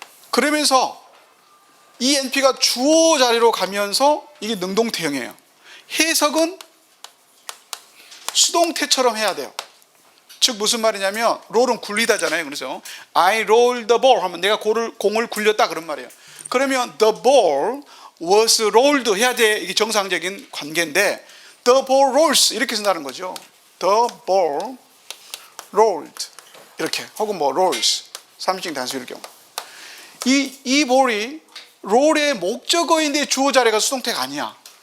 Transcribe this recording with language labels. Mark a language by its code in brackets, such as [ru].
[ko] 그러면서 이 NP가 주어 자리로 가면서 이게 능동태형이에요. 해석은 수동태처럼 해야 돼요. 즉 무슨 말이냐면 roll은 굴리다잖아요. 그래서 [en] I rolled the ball [ko] 하면 내가 공을 굴렸다, 그런 말이에요. 그러면 [en] the ball was rolled [ko] 해야 돼. 이게 정상적인 관계인데 [en] the ball rolls [ko] 이렇게 쓴다는 거죠. [en] the ball rolled [ko] 이렇게, 혹은 뭐 rolls 3인칭 단수일 경우, 이 볼이 롤의 목적어인데 주어 자리가 수동태가 아니야.